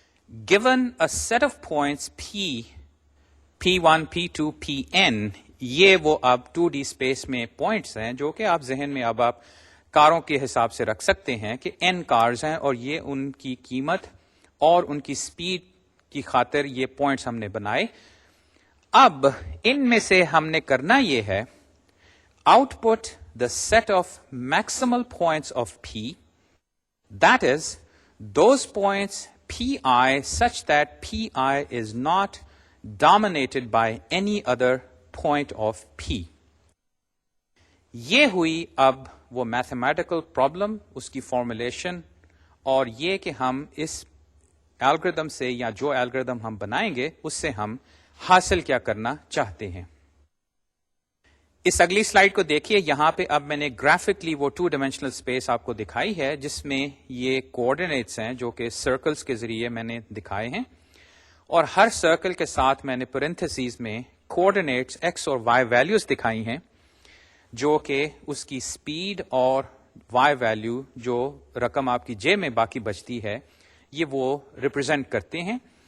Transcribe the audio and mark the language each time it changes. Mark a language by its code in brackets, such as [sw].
[en] Given a set of points P1, P2, Pn، [ur] یہ وہ اب 2D اسپیس میں پوائنٹس ہیں جو کہ آپ ذہن میں اب آپ کاروں کے حساب سے رکھ سکتے ہیں کہ n کارز ہیں اور یہ ان کی قیمت اور ان کی سپیڈ کی خاطر یہ پوائنٹس ہم نے بنائے. اب ان میں سے ہم نے کرنا یہ ہے [en] Output the set of maximal points of P، that is those points Pi such that Pi is not dominated by any other point of P. [ur] یہ ہوئی اب وہ میتھمیٹیکل پرابلم، اس کی فارمولیشن، اور یہ کہ ہم اس الگوریدم سے یا جو الگوریدم ہم بنائیں گے اس سے ہم حاصل کیا کرنا چاہتے ہیں. اس اگلی سلائیڈ کو دیکھیے. یہاں پہ اب میں نے گرافکلی وہ 2 ڈائمینشنل اسپیس آپ کو دکھائی ہے جس میں یہ کوآرڈینیٹس ہیں جو کہ سرکلز کے ذریعے میں نے دکھائے ہیں، اور ہر سرکل کے ساتھ میں نے پرنتھسیز میں کوآرڈینیٹس ایکس اور وائی ویلیوز دکھائی ہیں جو کہ اس کی سپیڈ اور وائی ویلیو جو رقم آپ کی جے میں باقی بچتی ہے یہ وہ ریپرزینٹ کرتے ہیں.